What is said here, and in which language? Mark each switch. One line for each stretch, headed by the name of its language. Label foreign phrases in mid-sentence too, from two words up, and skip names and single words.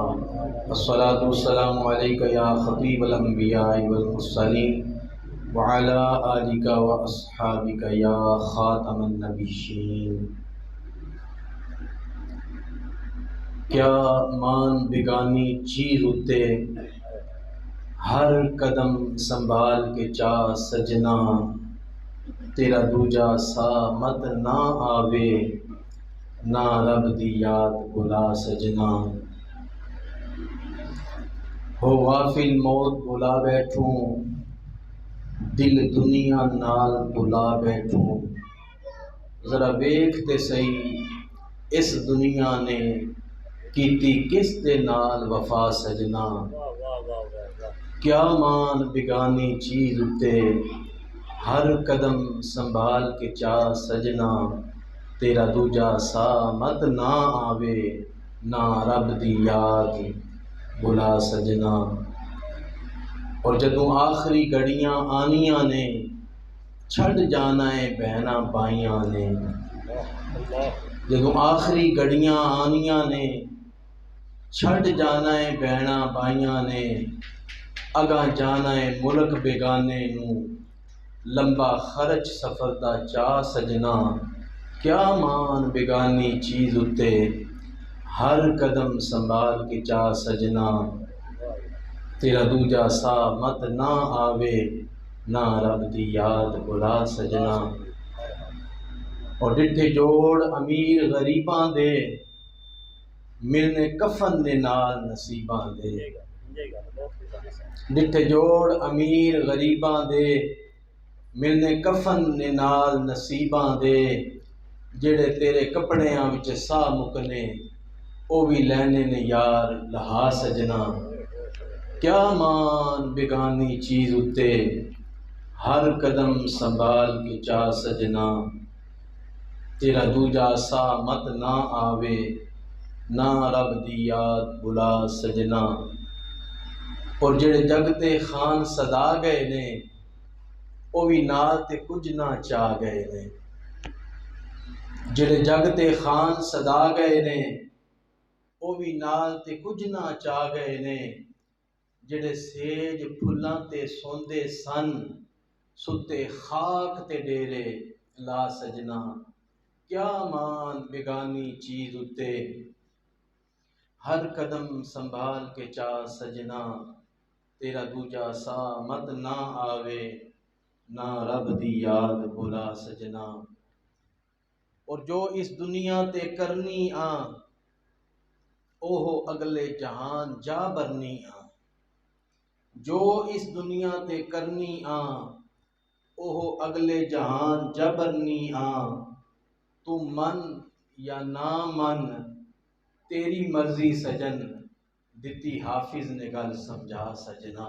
Arabic: الصلاۃ والسلام علیک یا خطیب الانبیاء والمرسلین وعلی آلک واصحابک یا خاتم النبیین۔
Punjabi: کیا مان بگانی چیز اتے ہر قدم سنبھال کے چاہ سجنا، تیرا دوجا سا مت نہ آوے نہ رب دی یاد بلا سجنا۔ ہو غافل موت بلا بیٹھوں، دل دنیا نال بلا بیٹھوں، ذرا ویکھتے سہی اس دنیا نے کیتی کس دے نال وفا سجنا۔ کیا مان بگانی چیز اتے ہر قدم سنبھال کے چاہ سجنا، تیرا دوجا سا مت نہ آوے نہ رب دی یاد بلا سجنا۔ اور جدوں آخری گھڑیاں آنیاں نے چھڑ جانا ہے بہناں بائیاں نے، جدوں آخری گھڑیاں آنیاں نے چھڑ جانا ہے بہناں بائیاں نے، اگاں جانا ہے ملک بیگانے نوں لمبا خرچ سفر دا چاہ سجنا۔ کیا مان بگانی چیز اتے ہر قدم سنبھال کے چاہ سجنا، تیرا دوجا سا مت نہ آوے نہ رب دی یاد بلا سجنا۔ اور ڈٹھے جوڑ امیر غریباں دے ملنے کفن دے نال نصیباں دے، ڈٹھے جوڑ امیر غریباں دے ملنے کفن دے نال نصیباں دے، جڑے تیرے کپڑیاں وچ سا مکنے او بھی لینے نے یار لہا سجنا۔ کیا مان بگانی چیز اتے ہر قدم سنبھال کے چاہ سجنا، تیرا دوجا سا مت نہ آوے نہ رب دی یاد بلا سجنا۔ اور جڑے جگ تے خان صدا گئے نے او بھی نال تے کچھ نہ چاہ گئے نے، جڑے جگ تے خان صدا گئے نے او بھی نال تے کچھ نہ چاہ گئے نے، جڑے سیج پھلاں تے سوندے سن ستے خاک تے ڈیرے لا سجنا۔ کیا مان بگانی چیز اتے ہر قدم سنبھال کے چاہ سجنا، تیرا دوجا سا مت نہ آوے نہ رب دی یاد بلا سجنا۔ اور جو اس دنیا تے کرنی آں اوہو اگلے جہان جا برنی آں، جو اس دنیا تے کرنی آں اوہو اگلے جہان جا برنی آں، تو من یا نہ من تیری مرضی سجن، دتی حافظ نے گل سمجھا سجنا۔